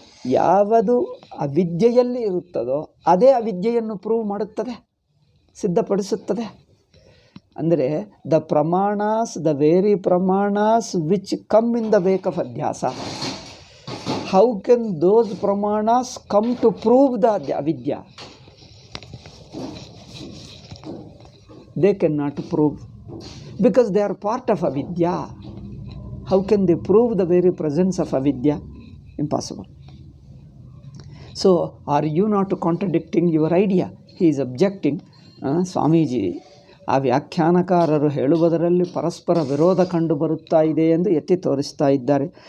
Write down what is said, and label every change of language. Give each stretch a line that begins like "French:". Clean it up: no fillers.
Kannada: ಯಾವುದು ಅವಿದ್ಯೆಯಲ್ಲಿ ಇರುತ್ತದೋ ಅದೇ ಅವಿದ್ಯೆಯನ್ನು ಪ್ರೂವ್ ಮಾಡುತ್ತದೆ, ಸಿದ್ಧಪಡಿಸುತ್ತದೆ.
English: ಅಂದರೆ the very ಪ್ರಮಾಣಾಸ್ which come in the wake of ಅಧ್ಯಾಸ, ಹೌ ಕೆನ್ ದೋಸ್ ಪ್ರಮಾಣಾಸ್ ಕಮ್ ಟು ಪ್ರೂವ್ ದ ಅವಿದ್ಯಾ? They cannot prove because they are part of avidya. How can they prove the very presence of avidya? Impossible. So, are you not contradicting your idea? He is objecting.
Kannada: Swamiji, ಆ ವ್ಯಾಖ್ಯಾನಕಾರರು ಹೇಳುವುದರಲ್ಲಿ ಪರಸ್ಪರ ವಿರೋಧ ಕಂಡು ಬರುತ್ತಾ ಇದೆ ಎಂದು ಎತ್ತಿ ತೋರಿಸ್ತಾ ಇದ್ದಾರೆ.